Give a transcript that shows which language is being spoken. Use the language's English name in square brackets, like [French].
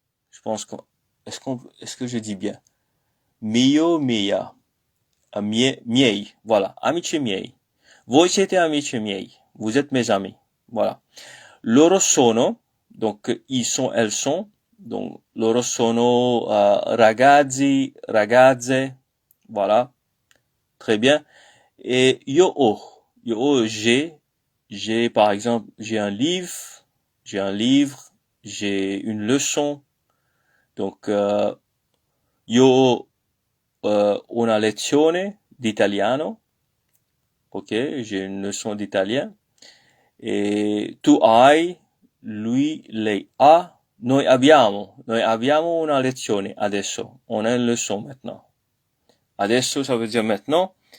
[French] Je pense est-ce que je dis bien? [Italian] Mia. Miei. Voilà. Amici miei. Voi siete amici miei. [French] Vous êtes mes amis. Voilà. [Italian] Loro sono. [French] Donc, ils sont, elles sont. [Italian] Donc, loro sono ragazzi, ragazze. [French] Voilà. Très bien. Et yo, j'ai, par exemple, j'ai un livre, j'ai une leçon. [Italian] Donc, io ho una lezione d'italiano. [French] Ok, j'ai une leçon d'italien. [Italian] Et tu hai, lui, lei ha, noi abbiamo una lezione adesso. [French] On a une leçon maintenant. Adesso, ça veut dire maintenant.